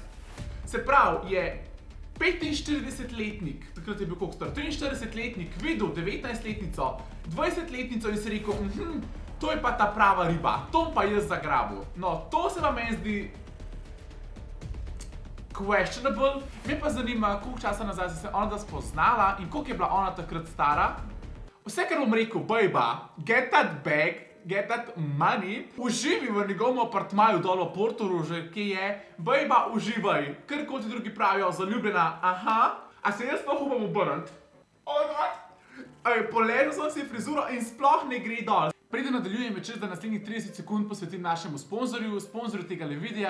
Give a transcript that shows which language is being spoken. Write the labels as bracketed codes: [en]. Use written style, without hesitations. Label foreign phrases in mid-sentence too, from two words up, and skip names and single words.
[sl] Se pravi, je 45-letnik, takrat je bil koliko star, 43-letnik videl 19-letnico, 20-letnico in si rekel, to je pa ta prava riba, to pa jaz zagrabil. No, to se pa meni zdi questionable. Me pa zanima, koliko časa nazaj se ona spoznala in koliko je bila ona takrat stara. Vse, kar bom rekel, bejba, [en] get that bag, get that money, [sl] uživi v njegovem apartmaju dol v Portorožu, ki je, bejba, uživaj, kar kot ti drugi pravijo, zaljubljena, aha, a se jaz sploh upam obrniti? [en] Oh god! [sl] Poležil sem si frizuro in sploh ne gre dol. Preden nadaljujem, je čas, da naslednjih 30 sekund posvetim našemu sponzorju tega videa.